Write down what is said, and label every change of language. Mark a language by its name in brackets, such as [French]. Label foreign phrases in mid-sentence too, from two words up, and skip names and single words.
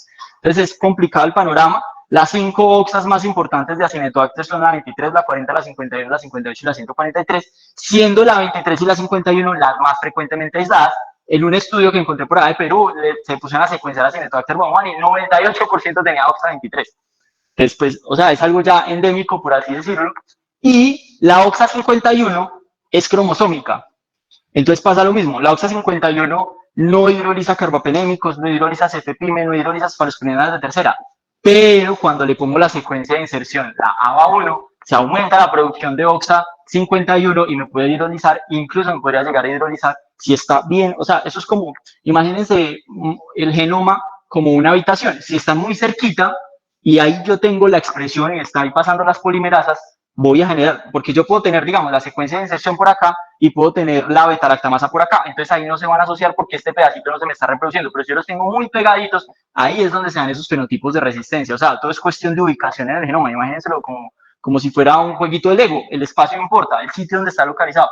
[Spanish] Entonces es complicado el panorama. Las 5 OXAs más importantes de Acinetobacter son la 23, la 40, la 51, la 58 y la 143, siendo la 23 y la 51 las más frecuentemente aisladas. En un estudio que encontré por allá de Perú, se pusieron a secuenciar Acinetobacter baumannii y 98% tenía OXA 23. Después, o sea, es algo ya endémico, por así decirlo. Y la OXA 51 es cromosómica. Entonces pasa lo mismo. La OXA 51 no hidroliza carbapenémicos, no hidroliza cefepime, no hidroliza asparaginadas de tercera. Pero cuando le pongo la secuencia de inserción, la ABA1, se aumenta la producción de OXA 51 y me puede hidrolizar, incluso me podría llegar a hidrolizar si está bien. O sea, eso es como, imagínense el genoma como una habitación. Si está muy cerquita, y ahí yo tengo la expresión y está ahí pasando las polimerasas, voy a generar, porque yo puedo tener, digamos, la secuencia de inserción por acá y puedo tener la beta-lactamasa por acá, entonces ahí no se van a asociar porque este pedacito no se me está reproduciendo, pero si yo los tengo muy pegaditos, ahí es donde se dan esos fenotipos de resistencia, o sea, todo es cuestión de ubicación en el genoma, imagínenselo como si fuera un jueguito de Lego, el espacio importa, el sitio donde está localizado.